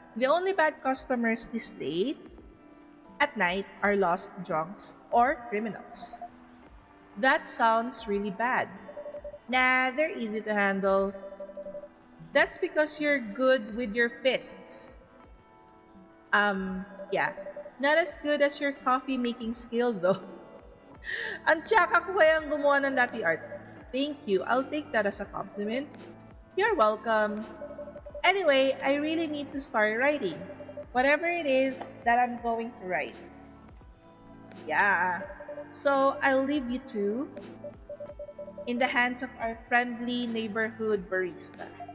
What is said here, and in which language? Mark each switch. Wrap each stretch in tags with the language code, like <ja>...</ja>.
<en>The only bad customers this late at night are lost drunks or criminals. That sounds really bad. Nah, they're easy to handle. That's because you're good with your fists. Yeah. Not as good as your coffee making skill though.</en> <tl>Ang tsaka ko kayang gumawa ng latte art.</tl> <en>Thank you. I'll take that as a compliment. You're welcome. Anyway, I really need to start writing. Whatever it is that I'm going to write. Yeah. So, I'll leave you two in the hands of our friendly neighborhood barista.</en>